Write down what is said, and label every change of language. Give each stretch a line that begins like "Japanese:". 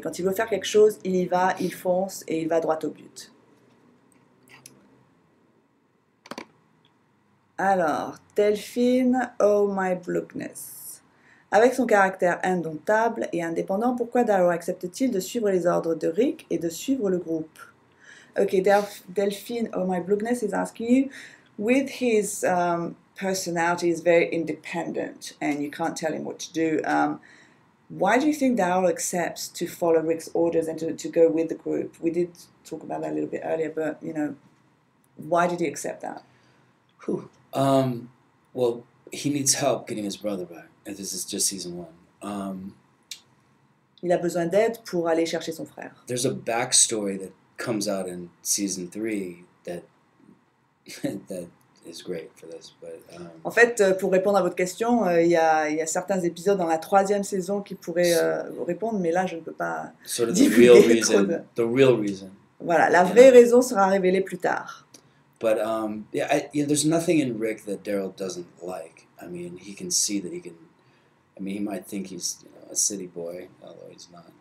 French: Quand il veut faire quelque chose, il y va, il fonce et il va droit au but. Alors, Delphine, oh my blugness. Avec son caractère indomptable et indépendant, pourquoi Daryl accepte-t-il de suivre les ordres de Rick et de suivre le groupe?
English: Okay, Delphine, oh my blugness is asking you, with his personality is very independent and you can't tell him what to do, why do you think Daryl accepts to follow Rick's orders and to go with the group? We did talk about that a little bit earlier, but, you know, why did he accept that? Well, he needs help getting his brother back. And this is just season 1.
French: Il a besoin d'aide pour aller chercher son frère.
English: There's a backstory that comes out in season 3 that is great for this. But,
French: en fait, pour répondre à votre question, il y a certains épisodes dans la 3e saison qui pourraient vous répondre, mais là, je ne peux pas
English: sort of
French: divulguer
English: the real reason.
French: Voilà, la vraie raison sera révélée plus tard.
English: But there's nothing in Rick that Daryl doesn't like. I mean, he can see that he can. I mean, he might think he's a city boy, although he's not.